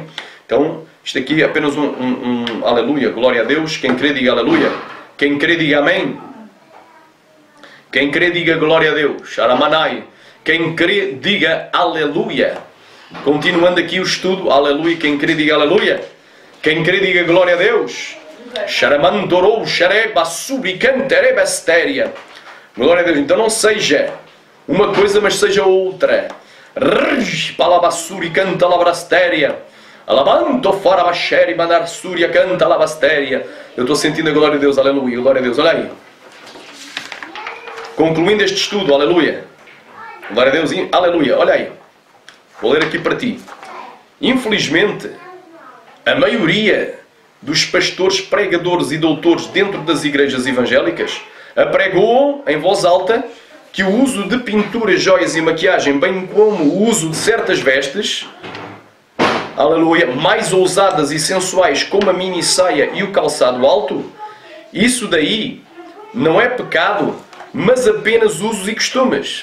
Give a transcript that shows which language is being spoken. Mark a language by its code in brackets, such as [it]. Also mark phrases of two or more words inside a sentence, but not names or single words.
[pt] Então, isto aqui é apenas aleluia, glória a Deus. Quem crê, diga aleluia. Quem crê, diga amém. Quem crê, diga glória a Deus. Aramanai. Quem crê, diga aleluia. Continuando aqui o estudo, aleluia. Quem crê, diga aleluia. Quem crê, diga glória a Deus. Xaramandorou, xareba, subicanterebastéria. Glória a Deus. Então não seja uma coisa, mas seja outra. Palabassuri canta labrastéria. Alabanto fora bacheri mandar súria canta labastéria. Eu estou sentindo a glória de Deus, aleluia. Glória a Deus, olha aí. Concluindo este estudo, aleluia. Glória a Deus, aleluia. Olha aí. Vou ler aqui para ti. Infelizmente, a maioria dos pastores, pregadores e doutores dentro das igrejas evangélicas apregoam em voz alta que o uso de pinturas, joias e maquiagem, bem como o uso de certas vestes, aleluia, mais ousadas e sensuais como a mini saia e o calçado alto, isso daí não é pecado, mas apenas usos e costumes.